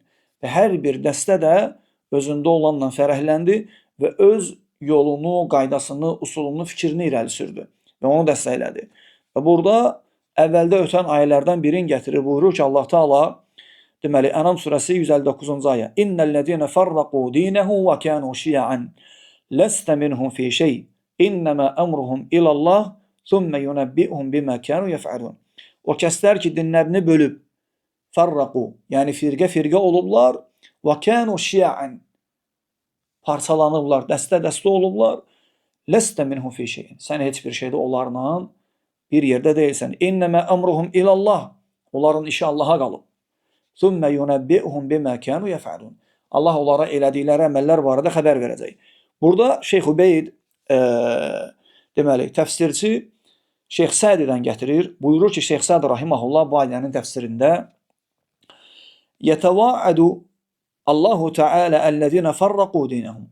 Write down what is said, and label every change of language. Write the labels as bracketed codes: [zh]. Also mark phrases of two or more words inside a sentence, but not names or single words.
[az] Və hər bir dəstə də özündə olanla fərəhləndi və öz yolunu, qaydasını, usulunu, fikrini irəli sürdü və onu dəstəklədi. Və burada əvvəldə ötən ayələrdən birini gətirir, buyurur ki, Allah Taala deməli, Ənam surəsi 159-cu ayə. [ar] إن الذين فرقوا دينهم وكانوا شيعا لست منهم في شيء. إنما أمرهم إلى الله ثم ينبئهم بما كانوا يفعلون. [az] O kəslər ki, dinlərini bölüb, farraqu, yəni firqə-firqə olublar, [ar] وكانوا شيعا, [az] parçalanıblar, dəstə-dəstə olublar, [ar] لست منهم في شيء. [az] Sən heç bir şeydə onlarla bir yerdə deyilsən. [ar] إنما أمرهم إلى الله. [az] Onların işi Allaha qalıb. [ar] ثُمَّ يُنَبِّئُهُمْ بِمَا كَانُوا يَفْعَلُونَ. [az] Allah onlara elədikləri əməllər barədə xəbər verəcək. Burada Şeyx Ubeyd deməli, təfsirçi Şeyx Sədidən gətirir. Buyurur ki, Şeyx Sədi rahimehullah bu ayənin təfsirində [ar] يتوعد الله تعالى الذين فرقوا دينهم.